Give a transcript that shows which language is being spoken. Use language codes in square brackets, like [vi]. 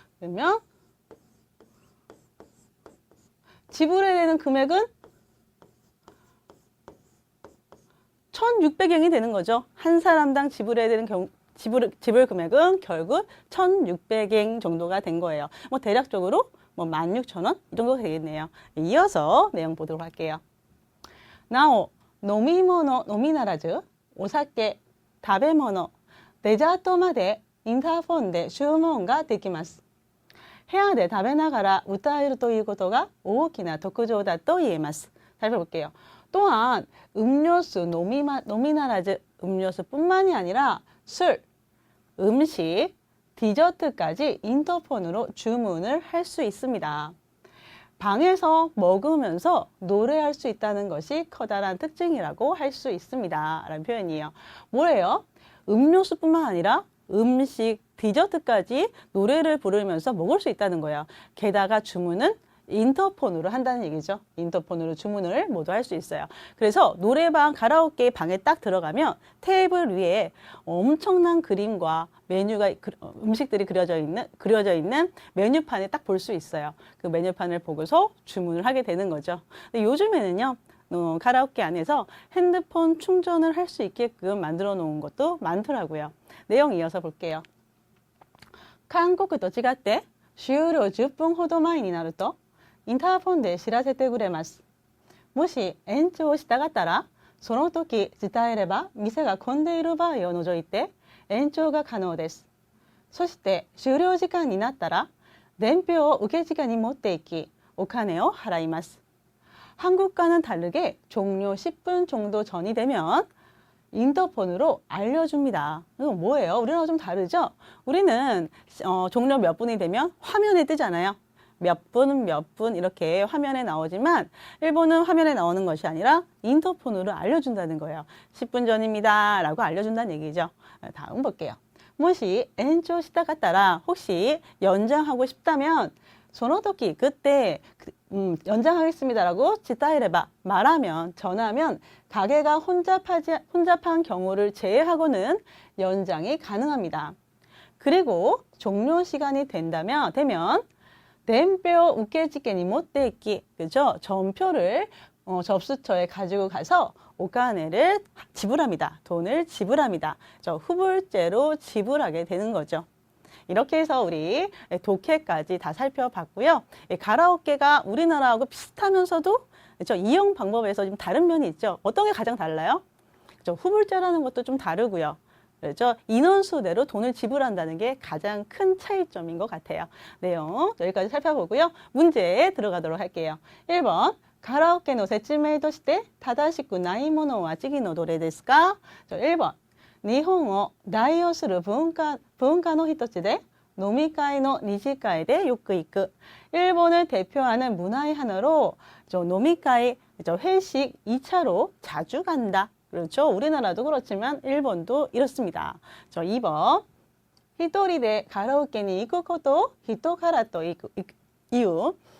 [ko] 그러면 지불해야 되는 금액은 1,600엔이 되는 거죠. 한 사람당 지불해야 되는 지불 금액은 결국 1,600엔 정도가 된 거예요. 뭐 대략적으로 16,000원 이 정도 되겠네요. 이어서 내용 보도록 할게요. [ja] なお、飲み物のみならず、お酒、食べ物、デザートまでインターフォンで注文ができます。部屋で食べながら歌えるということが大きな特徴だと言えます. [ko] 살펴볼게요. 또한 음료수 노미나라즈 음료수뿐만이 아니라 술, 음식, 디저트까지 인터폰으로 주문을 할 수 있습니다. 방에서 먹으면서 노래할 수 있다는 것이 커다란 특징이라고 할 수 있습니다. 라는 표현이에요. 뭐예요? 음료수뿐만 아니라 음식, 디저트까지 노래를 부르면서 먹을 수 있다는 거예요. 게다가 주문은 인터폰으로 한다는 얘기죠. 인터폰으로 주문을 모두 할 수 있어요. 그래서 노래방, 가라오케 방에 딱 들어가면 테이블 위에 엄청난 그림과 메뉴가 음식들이 그려져 있는 메뉴판을 딱 볼 수 있어요. 그 메뉴판을 보고서 주문을 하게 되는 거죠. 근데 요즘에는요. 가라오케 안에서 핸드폰 충전을 할 수 있게끔 만들어 놓은 것도 많더라고요. 내용 이어서 볼게요. [ja] 한국と違って終了10分ほど前になるとインターフォンで知らせてくれます。もし延長したかったらその時伝えれば店が混んでいる場合を除いて延長が可能です。そして終了時間になったら伝票を受付に持っていきお金を払います。 [ko] 한국과는 다르게 종료 10분 정도 전이 되면 인터폰으로 알려줍니다. 이건 뭐예요? 우리랑 좀 다르죠? 우리는 종료 몇 분이 되면 화면에 뜨잖아요. 몇 분 이렇게 화면에 나오지만 일본은 화면에 나오는 것이 아니라 인터폰으로 알려준다는 거예요. 10분 전입니다 라고 알려준다는 얘기죠. 다음 볼게요. [ja] 모시 엔초 시다갔다라 [ko] 혹시 연장하고 싶다면 [ja] その時 [ko] 그때 연장하겠습니다라고 [ja] 지타이레바 [ko] 말하면 전하면 가게가 혼잡한 경우를 제외하고는 연장이 가능합니다. 그리고 종료 시간이 되면 [ja] 伝票 우케지케に持って行き, [ko] 그죠? 전표를 접수처에 가지고 가서 오카네를 지불합니다. 돈을 지불합니다. 후불제로 지불하게 되는 거죠. 이렇게 해서 우리 독해까지 다 살펴봤고요. 가라오케가 우리나라하고 비슷하면서도 그렇죠? 이용 방법에서 좀 다른 면이 있죠. 어떤 게 가장 달라요? 그렇죠? 후불제라는 것도 좀 다르고요. 그렇죠? 인원수대로 돈을 지불한다는 게 가장 큰 차이점인 것 같아요. 내용 여기까지 살펴보고요. 문제에 들어가도록 할게요. 1번. [ja] 가라오케の説明として正しくないものは次のどれですか? [ko] 1번. [ja] 日本を代表する文化の一つで飲み会の二次会でよく行く. [ko] 일본을 대표하는 문화의 하나로 노미카이, 회식 2차로 자주 간다. 그렇죠. 우리나라도 그렇지만 일본도 이렇습니다. 2번. [ja] 히토리데 가라오케니 이쿠코토 히토카라또 이유.